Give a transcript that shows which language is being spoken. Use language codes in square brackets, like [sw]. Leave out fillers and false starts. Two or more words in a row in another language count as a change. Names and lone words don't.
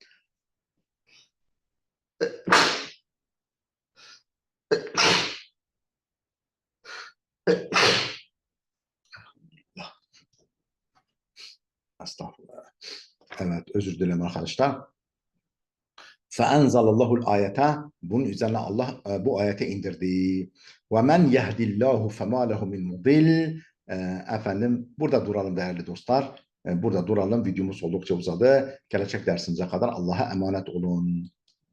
[tr] Estağfurullah. Evet, özür dilerim arkadaşlar. فَاَنْزَلَ ayete, bunun üzerine Allah bu ayeti indirdi. [ar] وَمَنْ يَهْدِ اللّٰهُ فَمَا لَهُ مِنْ مُضِلٍ. [tr] Efendim, burada duralım değerli dostlar. Burada duralım. Videomuz oldukça uzadı. Gelecek dersimize kadar Allah'a emanet olun.